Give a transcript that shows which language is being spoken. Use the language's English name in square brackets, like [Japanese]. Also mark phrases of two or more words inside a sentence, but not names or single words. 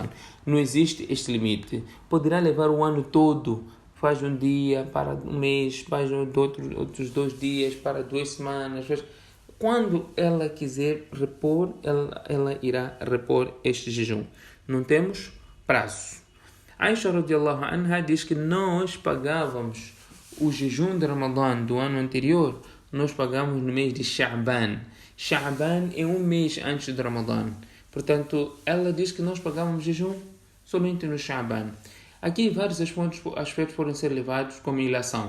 [Portuguese] Não existe este limite. Poderá levar o ano todo, faz um dia para um mês, faz outros 2 dias para 2 semanas. Quando ela quiser repor, ela irá repor este jejum. não temos prazo. Aisha [Arabic] رضي الله عنها [Portuguese] diz que nós pagávamos o jejum de Ramadã do ano anterior, nós pagamos no mês de Sha'ban. Sha'ban é um mês antes de Ramadã. Portanto, ela diz que nós pagávamos jejum somente no Sha'ban. Aqui vários aspectos podem ser levados como ilação.